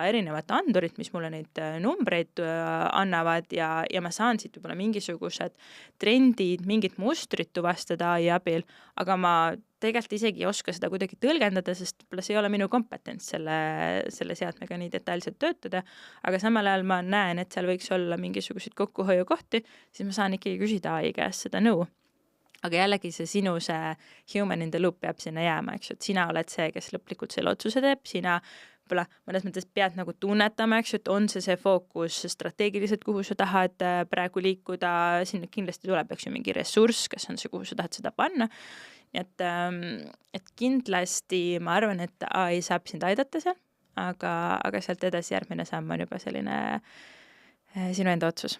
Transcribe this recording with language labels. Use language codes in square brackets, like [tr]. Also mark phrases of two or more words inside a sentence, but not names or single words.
[et] erinevat andurit, mis mulle neid numbreid annavad ja ma saan siit võib-olla mingisugused trendid, mingid mustrid tuvastada AI abil, aga ma tegelikult isegi ei oska seda kuidagi tõlgendada, sest võib-olla see ei ole minu kompetents selle seadmega nii detailselt töötada, aga samal ajal ma näen, et seal võiks olla mingisuguseid kokkuhoiukohti, siis ma saan ikkagi küsida AI käest seda nõu. Aga jällegi see sinu see [en] human in the loop [et] peab sinna jääma, eks ju, et sina oled see, kes lõplikult selle otsuse teeb, sina võib-olla mõnes mõttes pead nagu tunnetama, eks ju, et on see fookus strateegiliselt, kuhu sa tahad praegu liikuda, sinna kindlasti tuleb, eks ju, mingi ressurss, kas on see, kuhu sa tahad seda panna. Et kindlasti ma arvan, et AI saab sind aidata seal, aga sealt edasi järgmine samm on juba selline sinu enda otsus.